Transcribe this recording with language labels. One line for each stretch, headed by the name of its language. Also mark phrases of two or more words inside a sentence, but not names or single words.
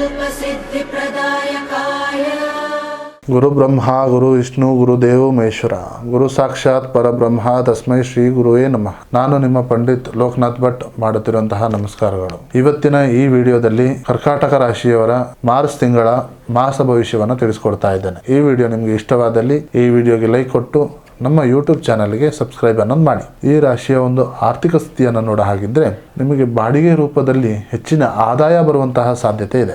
Sanskrit: सिद्धिप्रदायकाय गुरु ब्रह्मा गुरु विष्णु गुरुदेव महेश्वर गुरु साक्षाತ್ ಪರಬ್ರಹ್ಮ ತಸ್ಮೈ ಶ್ರೀ ಗುರುವೇ ನಮಃ.
Kannada: ನಾನು ನಿಮ್ಮ ಪಂಡಿತ್ ಲೋಕನಾಥ್ ಭಟ್ ಮಾಡುತ್ತಿರುವಂತಹ ನಮಸ್ಕಾರಗಳು. ಇವತ್ತಿನ ಈ ವಿಡಿಯೋದಲ್ಲಿ ಕರ್ಕಾಟಕ ರಾಶಿಯವರ ಮಾರ್ಚ್ ತಿಂಗಳ ಮಾಸ ಭವಿಷ್ಯವನ್ನು ತಿಳಿಸ್ಕೊಡ್ತಾ ಇದ್ದೇನೆ. ಈ ವಿಡಿಯೋ ನಿಮಗೆ ಇಷ್ಟವಾದಲ್ಲಿ ಈ ವಿಡಿಯೋಗೆ ಲೈಕ್ ಕೊಟ್ಟು ನಮ್ಮ ಯೂಟ್ಯೂಬ್ ಚಾನಲ್ಗೆ ಸಬ್ಸ್ಕ್ರೈಬ್ ಅನ್ನೋದು ಮಾಡಿ. ಈ ರಾಶಿಯ ಒಂದು ಆರ್ಥಿಕ ಸ್ಥಿತಿಯನ್ನು ನೋಡ ಹಾಗಿದ್ರೆ ನಿಮಗೆ ಬಾಡಿಗೆ ರೂಪದಲ್ಲಿ ಹೆಚ್ಚಿನ ಆದಾಯ ಬರುವಂತಹ ಸಾಧ್ಯತೆ ಇದೆ.